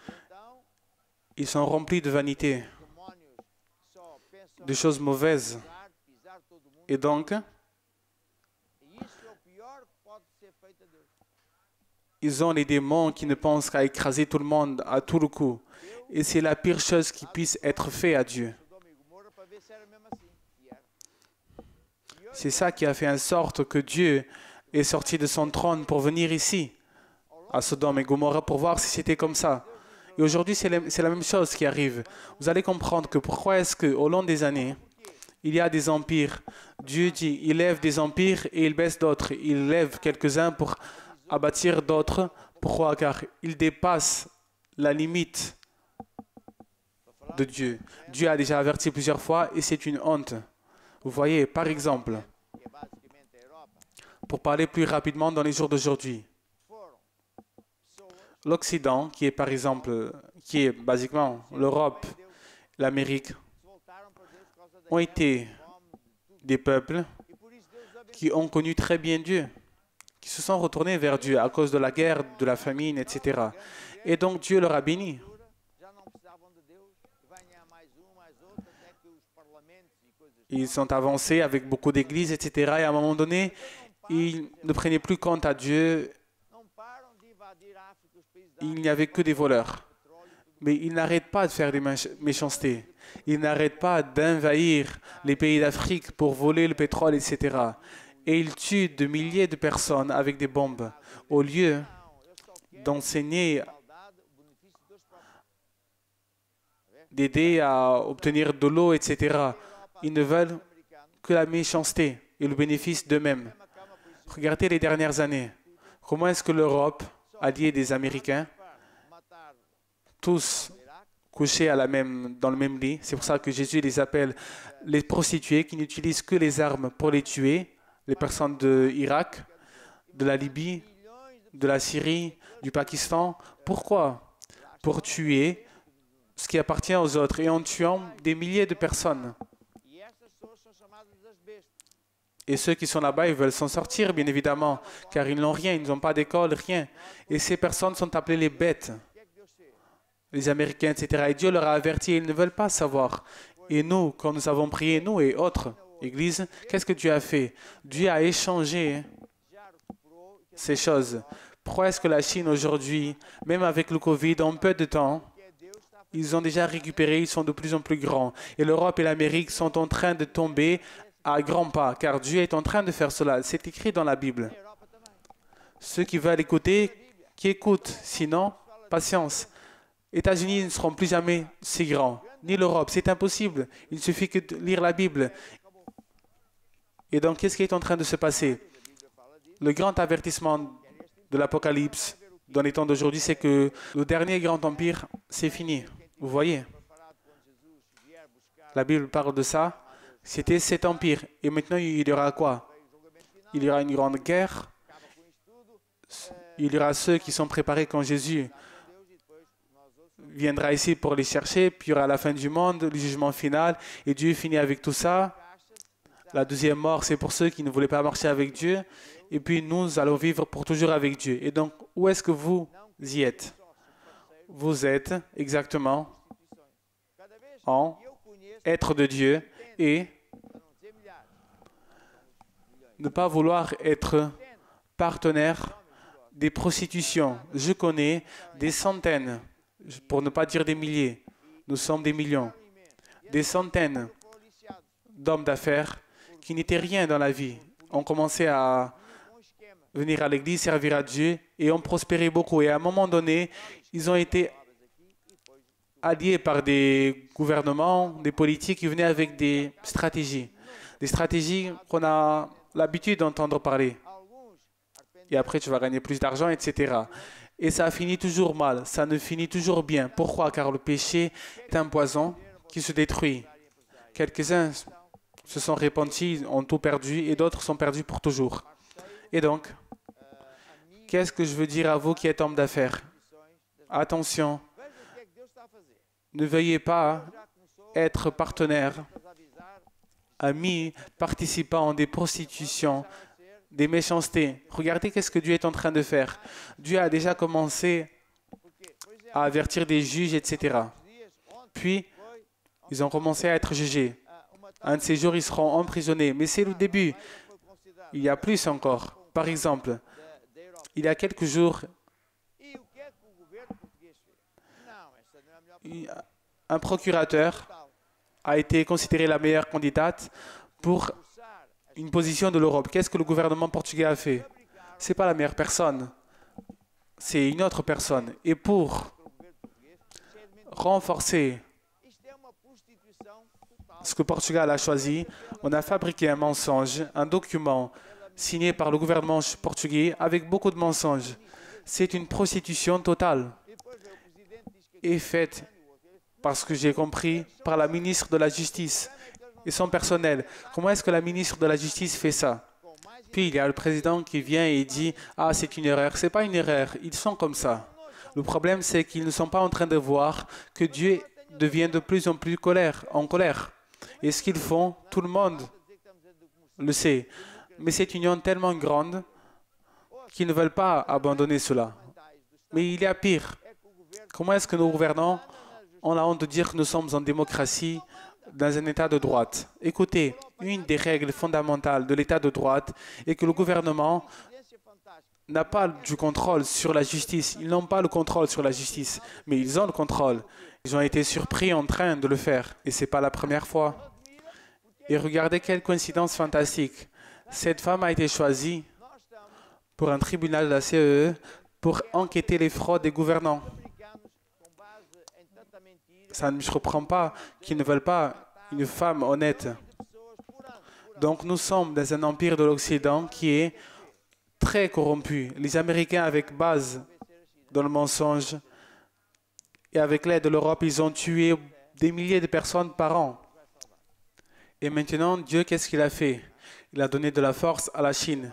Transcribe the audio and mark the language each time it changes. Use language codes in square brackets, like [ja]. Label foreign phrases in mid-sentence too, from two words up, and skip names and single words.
[fr] ils sont remplis de vanité, de choses mauvaises. Et donc, [pt] E isso é o pior que pode ser feito a Deus. [fr] ils ont les démons qui ne pensent qu'à écraser tout le monde à tout le coup. Et c'est la pire chose qui puisse être faite à Dieu. [pt] Sodoma e Gomorra para ver se era mesmo assim. E era. [fr] C'est ça qui a fait en sorte que Dieu est sorti de son trône pour venir ici, à Sodome et Gomorrhe, pour voir si c'était comme ça. Et aujourd'hui, c'est la même chose qui arrive. Vous allez comprendre que pourquoi est-ce qu'au long des années, il y a des empires. Dieu dit, il lève des empires et il baisse d'autres. Il lève quelques-uns pour abattre d'autres. Pourquoi? Car il dépasse la limite de Dieu. Dieu a déjà averti plusieurs fois et c'est une honte. Vous voyez, par exemple, [pt] Que é basicamente a Europa. [fr] pour parler plus rapidement dans les jours d'aujourd'hui, [pt] Foram pessoas [fr] l'Occident, qui est par exemple, qui est basiquement l'Europe, l'Amérique, [pt] que se voltaram para Deus por causa da [fr] ont [pt] guerra, [fr] été [pt] da fome, de tudo. [fr] des peuples [pt] E por isso Deus os abençoou. [fr] qui ont connu très bien Dieu, qui se sont retournés vers Dieu à cause de la guerre, de la famine, etc. Et donc Dieu leur a béni. [pt] Já não precisavam de Deus. E venha mais outro, até que os parlamentos e coisas. [fr] Ils sont avancés avec beaucoup d'églises, etc. Et à un moment donné, ils ne prenaient plus compte à Dieu. [pt] Não param de invadir a África, os países da [fr] Il n'y avait que des voleurs. Mais ils n'arrêtent pas de faire des méchancetés. Ils n'arrêtent pas d'envahir les pays d'Afrique pour voler le pétrole, etc. Et ils tuent de milliers de personnes avec des bombes. Au lieu [pt] Não, eu só quero [fr] d'enseigner, [pt] igualdade, o benefício de Deus próprio. [fr] d'aider à obtenir de l'eau, etc., ils ne veulent [pt] Americano, [fr] que la méchanceté et le bénéfice d'eux-mêmes. [pt] mesma cama, por isso, [fr] Regardez les dernières années. Comment est-ce que l'Europe, alliée des Américains, [pt] para matar [fr] tous [pt] o Iraque, [fr] couchés dans le même lit, c'est pour ça que Jésus les appelle les prostituées qui n'utilisent que les armes pour les tuer, les personnes de Irak, de la Libye, [pt] milhões de [fr] de la Syrie, du Pakistan. Pourquoi? Pour tuer ce qui appartient aux autres et en tuant des milliers de personnes. [pt] E essas pessoas são chamadas das bestas. [fr] Et ceux qui sont là-bas, ils veulent s'en sortir, bien évidemment, car ils n'ont rien, ils n'ont pas d'école, rien. Et ces personnes sont appelées les bêtes, [pt] O que é que Deus fez? [fr] les Américains, etc. Et Dieu leur a averti, ils ne veulent pas savoir. Et nous, quand nous avons prié, nous et autres églises, qu'est-ce que Dieu a fait? Dieu a échangé [pt] Já recuperou e [fr] ces choses. Pourquoi est-ce que la Chine aujourd'hui, même avec le Covid, en peu de temps, [pt] que é Deus está a fazer. [fr] ils ont déjà récupéré, ils sont de plus en plus grands. Et l'Europe et l'Amérique sont en train de tomber à grands pas, car Dieu est en train de faire cela. C'est écrit dans la Bible. [pt] A Europa também. [fr] Ceux qui veulent écouter, qui écoutent. Sinon, patience. États-Unis ne seront plus jamais si grands. Ni l'Europe, c'est impossible. Il suffit que de lire la Bible. Et donc, qu'est-ce qui est en train de se passer? Le grand avertissement de l'Apocalypse dans les temps d'aujourd'hui, c'est que le dernier grand empire, c'est fini. Vous voyez, [pt] Preparado quando Jesus vier buscar [fr] la Bible parle de ça. C'était cet empire. Et maintenant, il y aura quoi? [pt] o julgamento final, [fr] Il y aura une grande guerre. [pt] acaba com isso tudo. [fr] Il y aura ceux qui sont préparés quand Jésus [pt] Com Deus e depois nós outros. [fr] viendra ici pour les chercher, puis il y aura la fin du monde, le jugement final, et Dieu finit avec tout ça. La deuxième mort, c'est pour ceux qui ne voulaient pas marcher avec Dieu, et puis nous allons vivre pour toujours avec Dieu. Et donc, où est-ce que vous y êtes? Vous êtes exactement [pt] Cada vez [fr] en [pt] que eu conheço, [fr] être de Dieu et [pt] para não dizer milhares, [fr] ne pas vouloir être partenaire des prostitutions. Je connais des centaines, pour ne pas dire des milliers, nous sommes des millions, des centaines [pt] foram aliciados [fr] d'hommes d'affaires qui n'étaient rien dans la vie, ont commencé à [pt] com um esquema. [fr] venir à l'église, servir à Dieu et ont prospéré beaucoup. Et à un moment donné, ils ont été alliés par des gouvernements, des politiques qui venaient avec des stratégies qu'on a l'habitude d'entendre parler. [pt] Alguns [fr] Et après, tu vas gagner plus d'argent, etc. Et ça finit toujours mal, ça ne finit toujours bien. Pourquoi? Car le péché est un poison qui se détruit. Quelques-uns se sont repentis, ont tout perdu, et d'autres sont perdus pour toujours. Et donc, qu'est-ce que je veux dire à vous qui êtes hommes d'affaires? Attention, [pt] veja o que é que Deus está a fazer. [fr] ne veuillez pas [pt] Já começou [fr] être partenaire, [pt] a avisar [fr] amis, participants des prostitutions, des méchancetés. Regardez qu'est-ce que Dieu est en train de faire. Dieu a déjà commencé [pt] porque, por exemplo, [fr] à avertir des juges, etc. [pt] dias ontem [fr] Puis, [pt] foi [fr] ils ont commencé à être jugés. [pt] uma [fr] Un de ces jours, ils seront emprisonnés. Mais c'est le début. Il y a plus encore. Par exemple, il y a quelques jours, [pt] E o que é que o governo português fez? Não, essa não é a melhor política. [fr] un procurateur a été considéré la meilleure candidate pour [pt] Forçar [fr] une position de l'Europe. Qu'est-ce que le gouvernement portugais a fait? Ce n'est pas la meilleure personne. C'est une autre personne. Et pour [pt] pelo governo português, cheio de mentiras. [fr] renforcer [pt] Isto é uma prostituição total. [fr] ce que Portugal a choisi, on a fabriqué un mensonge, un document signé par le gouvernement portugais avec beaucoup de mensonges. C'est une prostitution totale [pt] E depois veio o presidente diz que [fr] et faite, parce que j'ai compris, par la ministre de la Justice et son personnel. Comment est-ce que la ministre de la Justice fait ça? [pt] com mais [fr] Puis il y a le président qui vient et dit « Ah, c'est une erreur ». Ce n'est pas une erreur, ils sont comme ça. Le problème, c'est qu'ils ne sont pas en train de voir que Dieu devient de plus en plus en colère. Et ce qu'ils font, tout le monde [pt] dizer que estamos a dizer como [fr] le sait. Mais c'est une union tellement grande qu'ils ne veulent pas abandonner cela. [pt] mentais do Estado [fr] Mais il y a pire. [pt] é que o governo [fr] Comment est-ce que nos gouvernants ont la honte de dire que nous sommes en démocratie dans un état de droite? Écoutez, une des règles fondamentales de l'état de droite est que le gouvernement [pt] presidência fantástica. [fr] n'a pas du contrôle sur la justice. Ils n'ont pas le contrôle sur la justice, mais ils ont le contrôle. Ils ont été surpris en train de le faire, et ce n'est pas la première fois. Et regardez quelle coïncidence fantastique. Cette femme a été choisie [pt] Nós estamos [fr] pour un tribunal de la CEE pour enquêter les fraudes des gouvernants. [pt] americanos com base em tanta mentira. [fr] Ça ne me surprend pas qu'ils ne veulent pas une femme honnête. [pt] De pessoas por ano. [fr] Donc nous sommes dans un empire de l'Occident qui est très corrompu. Les Américains, avec base dans le mensonge et avec l'aide de l'Europe, ils ont tué des milliers de personnes par an. Et maintenant, Dieu, qu'est-ce qu'il a fait? Il a donné de la force à la Chine.